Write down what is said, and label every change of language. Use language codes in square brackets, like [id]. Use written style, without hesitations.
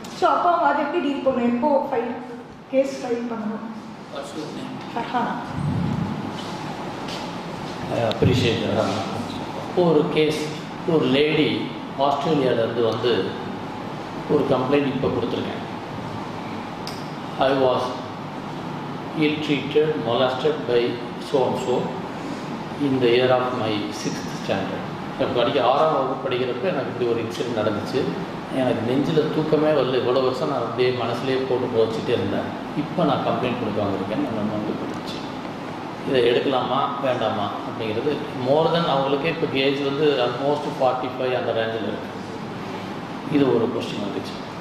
[ta] So அப்போ அவங்க அதை எப்படி டீல் பண்ணணும், எப்போ கேஸ் ஃபைல் பண்ணணும்? ஃபர்ஹானா. [en] I appreciate. [ta] ஒரு கேஸ், ஒரு லேடி ஆஸ்திரேலியாவிலேருந்து வந்து ஒரு கம்ப்ளைண்ட் இப்போ கொடுத்துருக்கேன். [en] I was ill-treated, molested by so and so in the year of my 6th standard. [ta] இப்போ படிக்க 6ஆம் வகுப்பு படிக்கிறப்ப எனக்கு இப்படி ஒரு இன்சிடென்ட் நடந்துச்சு. எனக்கு நெஞ்சில் தூக்கமே வரல. இவ்வளோ வருஷம் நான் அப்படியே மனசுலேயே போட்டு போச்சுட்டே இருந்தேன். இப்போ நான் கம்ப்ளைண்ட் கொடுக்க வந்திருக்கேன். நம்ம வந்து கொடுத்துச்சு. இதை எடுக்கலாமா வேண்டாமா அப்படிங்கிறது மோர் தென் அவங்களுக்கே இப்போ ஏஜ் வந்து ஆல்மோஸ்ட் 45 அந்த ரேஞ்சில் இருக்குது. இது ஒரு கொஸ்டின் வந்துச்சு.